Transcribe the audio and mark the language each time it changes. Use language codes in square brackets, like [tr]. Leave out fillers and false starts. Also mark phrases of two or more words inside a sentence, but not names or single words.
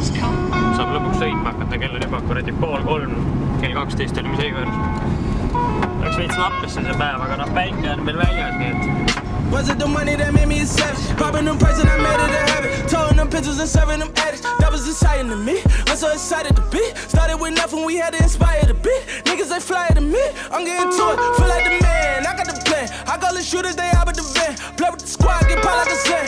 [et] Saab lõpuks sõitma hakata, kell on juba kuradi 2:30, kell 12 oli mis õigõrd. Läks veits lappesse see päev, aga päike on veel väljas, nii et... [en] Was it the money that made me a savage? Popping them prices and I made it a habit. Towing them pictures and serving them addicts. That was exciting to me. I'm so excited to be. Started with nothing, we had to inspire the beat. Niggas, they fly to me. I'm getting to it, feel like the man. I got the plan. I call the shooters, they out with the van. Play with the squad, get pop like a slam.